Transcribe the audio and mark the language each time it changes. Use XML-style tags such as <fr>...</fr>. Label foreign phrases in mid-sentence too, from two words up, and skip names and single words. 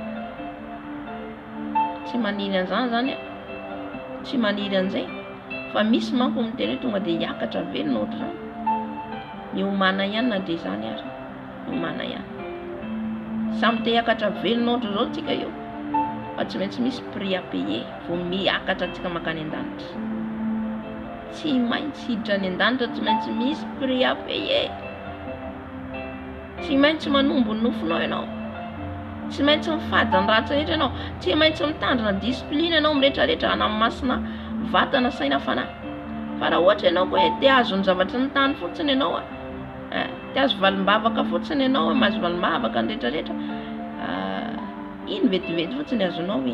<mg>Tsy maniry an'izany zany, tsy maniry an'izay. Fa misy manko miteny hoe tonga de hiakatra velona ohatra zany. Ny omana ihany na de zany ary. Ny omana ihany. Samy te hiakatra velona ohatra zao tsika io. Fa tsy maintsy misy</mg> <fr>prix à payer</fr> <mg>vao miakatra tsika makany an-danitra. Tsy maintsy hiditra any an-danitra, tsy maintsy misy</mg> <fr>prix à payer.</fr> <mg>Tsy maintsy manombo ny nofonao ianao. Tsy maintsy mifady ny ratsy rehetra ianao. Tsy maintsy mitandrina discipline ianao mirehetrarehetra hanamasina vatana saina fanahy. Fa raha ohatra ianao koa hoe te hazo ny zavatra ny tany fotsiny ianao, te hazo valim-bavaka fotsiny ianao, mahazo valim-bavaka ny rehetrarehetra, iny vetivety fotsiny azonao iny.</mg>